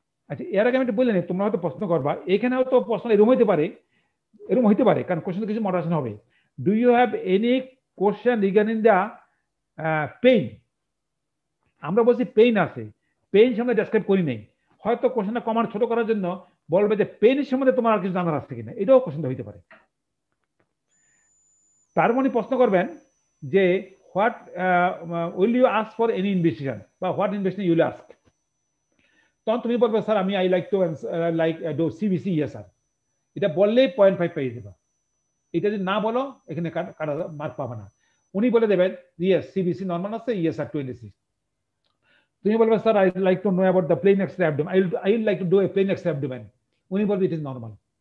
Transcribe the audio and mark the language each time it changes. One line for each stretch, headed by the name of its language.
Bangla: আচ্ছা এর আগে আমি বললেন তোমরা হয়তো প্রশ্ন করবা, এখানে হয়তো প্রশ্ন এরকম হইতে পারে কারণ কোশ্চেন কিছু মডারেশন হবে।
English: Do you have any question regarding the pain.
Bangla: আমরা বলছি পেইন আছে, পেইন সম্বন্ধে ডেসক্রাইব করি নাই, হয়তো কোশ্চেনটা কমার ছোট করার জন্য বলবে যে পেইন সম্বন্ধে তোমার আর কিছু জানার আছে কিনা, এটাও কোশ্চেন হইতে পারে। তার মানে প্রশ্ন করবেন যে
English: what will you ask for any investigation বা what investigation you will ask।
Bangla: তখন তুমি বলবে স্যার আমি
English: I like to do CBC yes sir,
Bangla: এটা বললেই 0.5 পেয়ে যাবে। এটা যদি না বলো এখানে কাটা মার্ক পাবে না। উনি বলে দেবেন ইয়েস সিবিসি নরমাল আছে, ইয়েস স্যার 26। তুমি বলবে sir
English: I like to know about the plain x-ray abdomen, I will like to do a plain x-ray abdomen,
Bangla: উনি বলবে
English: It is normal.